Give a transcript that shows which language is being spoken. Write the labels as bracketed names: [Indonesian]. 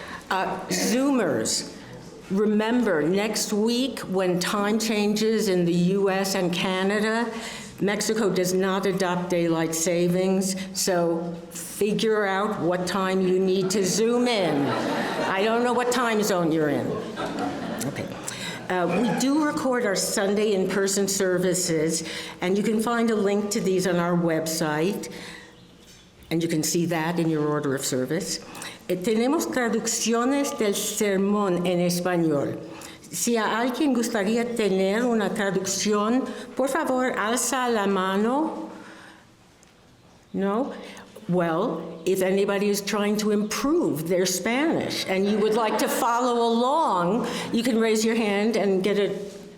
[English] Zoomers, remember next week when time changes in the US and Canada, Mexico does not adopt daylight savings, so figure out what time you need to Zoom in. I don't know what time zone you're in. Okay. We do record our Sunday in-person services, and you can find a link to these on our website, and you can see that in your order of service. [Spanish] Tenemos traducciones del sermón en español. Si a alguien gustaría tener una traducción, por favor, alza la mano. No? [English] Well, if anybody is trying to improve their Spanish and you would like to follow along, you can raise your hand and get it.